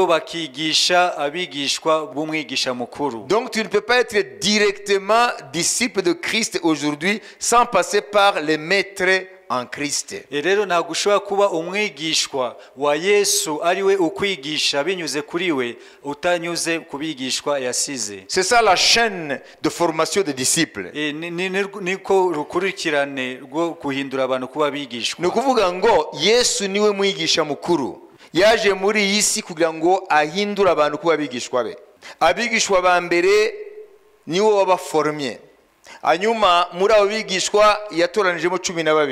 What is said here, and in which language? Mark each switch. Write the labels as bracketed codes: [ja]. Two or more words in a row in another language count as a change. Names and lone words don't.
[fr] Donc tu ne peux pas être directement disciple de Christ aujourd'hui sans passer par les maîtres en Christ. C'est ça la chaîne de formation des disciples. [rw] Ni ukuvuga ngo Yesu niwe mwigisha mukuru. Yaje muri iyi si kugira ngo ahindure abantu kuba abigishwa be. Abigishwa ba mbere niwo wabaformye. Hanyuma muri abo bigishwa yatoranijemo 12.